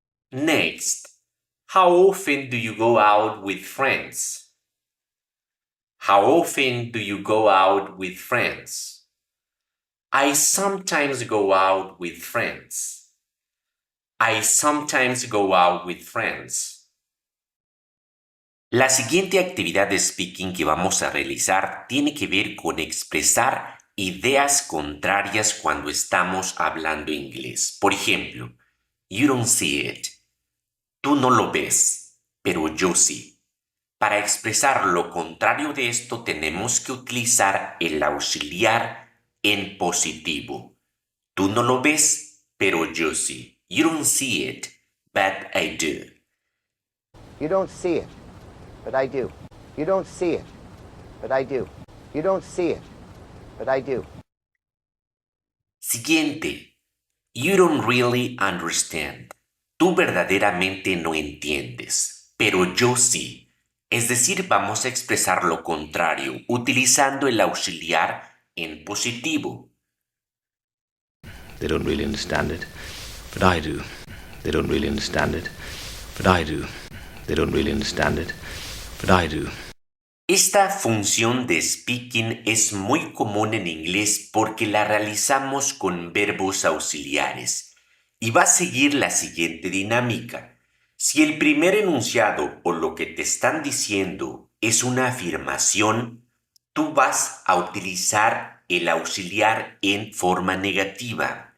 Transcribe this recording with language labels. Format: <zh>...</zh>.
<en>Next, how often do you go out with friends? How often do you go out with friends? I sometimes go out with friends. I sometimes go out with friends.</en> <es>La siguiente actividad de speaking que vamos a realizar tiene que ver con expresar ideas contrarias cuando estamos hablando inglés. Por ejemplo,</es> <en>you don't see it.</en> <es>Tú no lo ves, pero yo sí. Para expresar lo contrario de esto tenemos que utilizar el auxiliar en positivo. Tú no lo ves, pero yo sí.</es> <en>You don't see it, but I do. You don't see it, but I do. You don't see it, but I do. You don't see it, but I do.</en> <es>Siguiente.</es> <en>You don't really understand.</en> <es>Tú verdaderamente no entiendes, pero yo sí. Es decir, vamos a expresar lo contrario utilizando el auxiliar en positivo.</es> <en>They don't really understand it, but I do. They don't really understand it, but I do. They don't really understand it, but I do.</en> <es>Esta función de speaking es muy común en inglés porque la realizamos con verbos auxiliares y va a seguir la siguiente dinámica. Si el primer enunciado o lo que te están diciendo es una afirmación, tú vas a utilizar el auxiliar en forma negativa.</es>